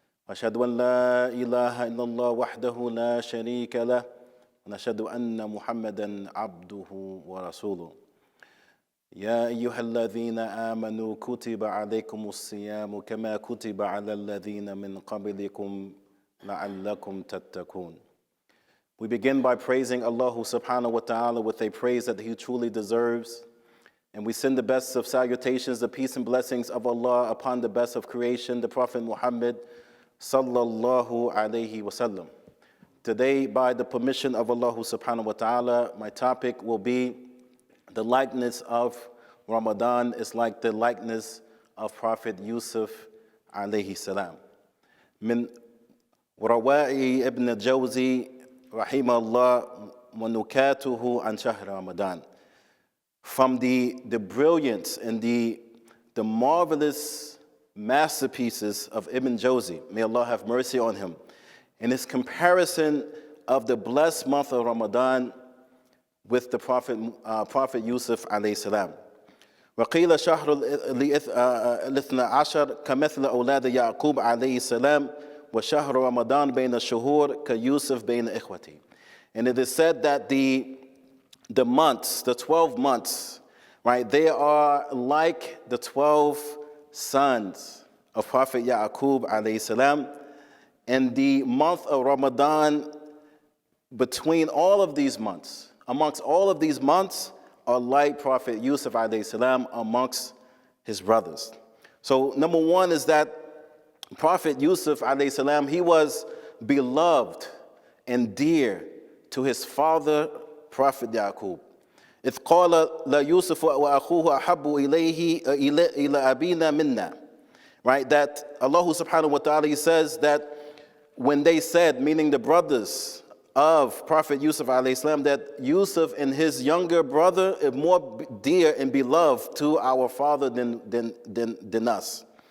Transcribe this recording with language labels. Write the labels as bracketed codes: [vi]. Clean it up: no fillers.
[ar] أشهد أن لا إله إلا الله وحده لا شريك له ونشهد أن محمدا عبده ورسوله يا أيها الذين آمنوا كتب عليكم الصيام كما كتب على الذين من قبلكم لعلكم تتقون. [en] We begin by praising Allah subhanahu wa ta'ala with a praise that He truly deserves. And we send the best of salutations, the peace and blessings of Allah upon the best of creation, the Prophet Muhammad sallallahu alayhi wa sallam. Today, by the permission of Allah subhanahu wa ta'ala, my topic will be the likeness of Ramadan is like the likeness of Prophet Yusuf alayhi salam. [ar] Min روائي ابن الجوزي رحمه الله ونكاته عن شهر رمضان. [en] From the brilliance and the marvelous masterpieces of Ibn Jawzi, may Allah have mercy on him, in his comparison of the blessed month of Ramadan with the Prophet Yusuf alayhi salam. [ar] وقيل شهر الاثنى عشر كمثل أولاد يعقوب عليه السلام وشهر رمضان بين الشهور كيوسف بين إخوته. [en] And it is said that the months, the 12 months, right, they are like the 12 sons of Prophet Yaqub alayhi salam. And the month of Ramadan, between all of these months, amongst all of these months, are like Prophet Yusuf alayhi salam amongst his brothers. So number one is that Prophet Yusuf alayhi salam, he was beloved and dear to his father, Prophet Yaqub. [ar] إذ قال ليوسف وأخوه أحب إليه إلى أبينا منا. [en] Right, that Allah subhanahu wa ta'ala says that when they said, meaning the brothers of Prophet Yusuf alayhi salam, that Yusuf and his younger brother is more dear and beloved to our father than us.